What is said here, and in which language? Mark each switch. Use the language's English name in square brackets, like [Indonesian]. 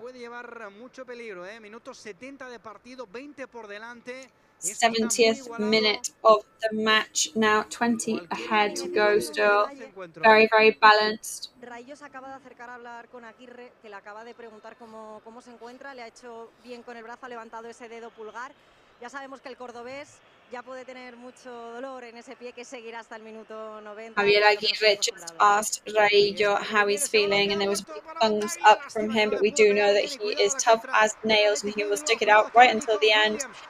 [Spanish] puede llevar mucho peligro, ¿eh? Minuto 70 de partido, 20 por delante. [English] 70th minute of the match now, 20 ahead to go still. Very, very balanced. [Spanish] Rayo se acaba de acercar a hablar con Aguirre, que le acaba de preguntar cómo se encuentra. Le ha hecho bien con el brazo, ha levantado ese dedo pulgar. Ya sabemos que el cordobés ya puede tener mucho dolor en ese pie, que seguirá hasta el minuto 90. [English] Javier Aguirre just asked Rayo how he's feeling, and there was a big thumbs up from him, but we do know that he is tough as nails and he will stick it out right until the end.